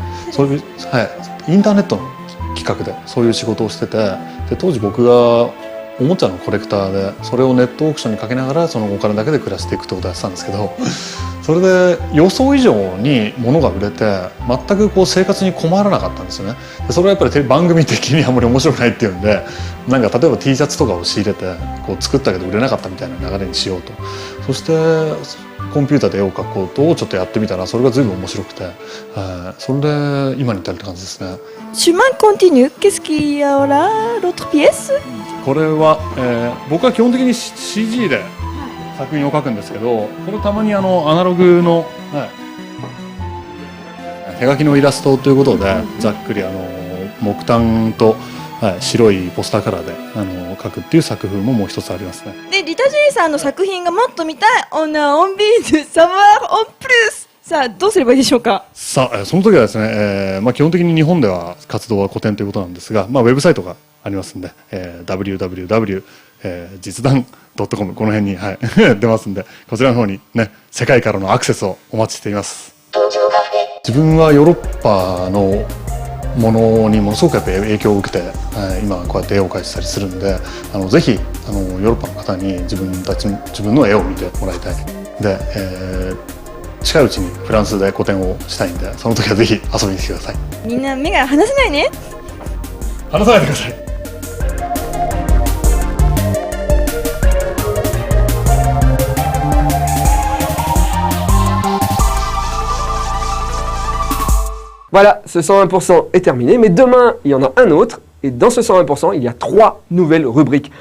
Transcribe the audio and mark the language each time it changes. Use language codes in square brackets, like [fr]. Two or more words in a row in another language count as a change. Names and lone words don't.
[ja] そういう、はい、インターネットの企画でそういう仕事をしてて、で当時僕がおもちゃのコレクターでそれをネットオークションにかけながらそのお金だけで暮らしていくってことをやってたんですけど、それで予想以上に物が売れて全くこう生活に困らなかったんですよね。でそれはやっぱり番組的にあんまり面白くないっていうんで、なんか例えば T シャツとかを仕入れてこう作ったけど売れなかったみたいな流れにしようと。そしてコンピューターで絵を描くことをちょっとやってみたらそれが随分面白くて、それで今に至るって感じですね。 [fr] Chemin continue. Qu'est-ce qu'il y a là? L'autre pièce? [ja] これは、僕は基本的に CG で作品を描くんですけど、これたまにアナログの、手書きのイラストということでざっくり木炭と、白いポスターカラーで描くっていう作風ももう一つありますね。でリタ・ジーさんの作品がもっと見たい。 [fr] On a envie de savoir en plus. [ja] さあどうすればいいでしょうか。さあその時はですね、基本的に日本では活動は古典ということなんですが、ウェブサイトがありますんで、www 実弾 .com この辺に、出ますんで、こちらの方にね世界からのアクセスをお待ちしています。自分はヨーロッパのものにものすごくやっぱ影響を受けて、今こうやって絵を描いてたりするんで、ぜひヨーロッパの方に自分の絵を見てもらいたい。で、近いうちにフランスで個展をしたいんで、その時はぜひ遊びに来てください。みんな目が離せないね。離さないでください。 [fr] Voilà, ce 101% est terminé, mais demain, il y en a un autre, et dans ce 101%, il y a 3 nouvelles rubriques.